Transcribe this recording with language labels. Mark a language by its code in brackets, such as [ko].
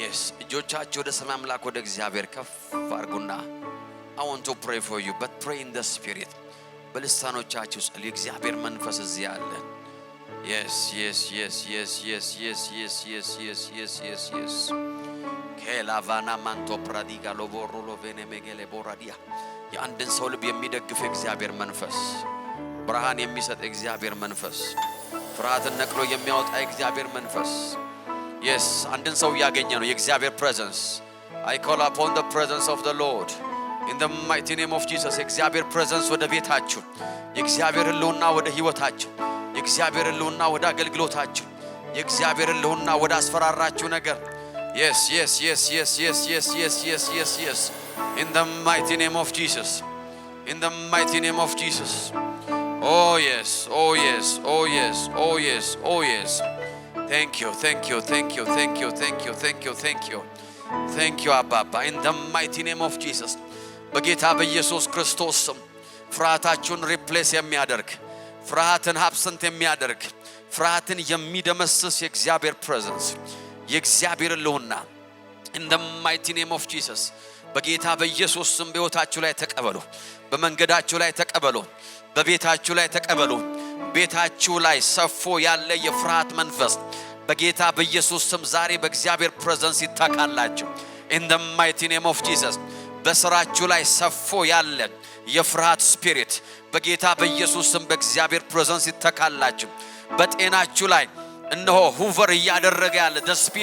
[en] Yes, [am] እጆቻችሁ ወደ ሰማይ አምላክ ወደ እግዚአብሔር ከፍ አድርጉና [en] I want to pray for you, but pray in the spirit. [am] በልሳኖቻችሁ ጸልዩ። እግዚአብሔር መንፈስ እዚህ አለ። yes yes yes yes yes yes yes yes yes yes yes yes. ከላቫና ማንቶ ፕራዲጋ ሎቦሮ ሎቬኔ ሜጌሌ ቦራዲያ የአንድን ሰው ልብ የሚደግፍ እግዚአብሔር መንፈስ፣ ብርሃን የሚሰጥ እግዚአብሔር መንፈስ፣ ፍርሃትን ነቅሎ የሚያወጣ እግዚአብሔር መንፈስ። yes አንድን ሰው ያገኘ ነው የእግዚአብሔር presence. [en] I call upon the presence of the Lord. In the mighty name of Jesus. [am] የእግዚአብሔር presence ወደ ቤታችሁ፣ የእግዚአብሔር ህልውና ወደ ህይወታችሁ፣ የእግዚአብሔር ህልውና ወደ አገልግሎታችሁ፣ የእግዚአብሔር ህልውና ወደ አስፈራራችሁ ነገር። yes yes yes yes yes yes yes yes yes yes. [en] In the mighty name of Jesus. In the mighty name of Jesus. Oh yes, oh yes, oh yes, oh yes, oh yes. Thank you, thank you, thank you, thank you, thank you, thank you, thank you. Thank you [am] አባባ [en] in the mighty name of Jesus [am] በጌታ በኢየሱስ ክርስቶስ ስም ፍርሃታችሁን ሪፕሌስ የሚያደርግ ፍርሃትን አብሰንት የሚያደርግ ፍርሃትን የሚደመስስ የእግዚአብሔር ፕሬዘንስ የእግዚአብሔር ልውና [en] in the mighty name of Jesus [am] በጌታ በኢየሱስ ስም በሕይወታችሁ ላይ ተቀበሉ በመንገዳችሁ ላይ ተቀበሉ በቤታችሁ ላይ ተቀበሉ ቤታችሁ ላይ ሰፎ ያለ የፍርሃት መንፈስ በጌታ በኢየሱስ ስም ዛሬ በእግዚአብሔር ፕሬዘንስ ይታካላችሁ in the mighty name of Jesus በስራችሁ ላይ ሰፎ ያለ የፍርሃት ስፒሪት በጌታ በኢየሱስ ስም በእግዚአብሔር ፕሬዘንስ ይታካላችሁ በጤናችሁ ላይ እነሆ ሁቨር ያደረገ ያለ the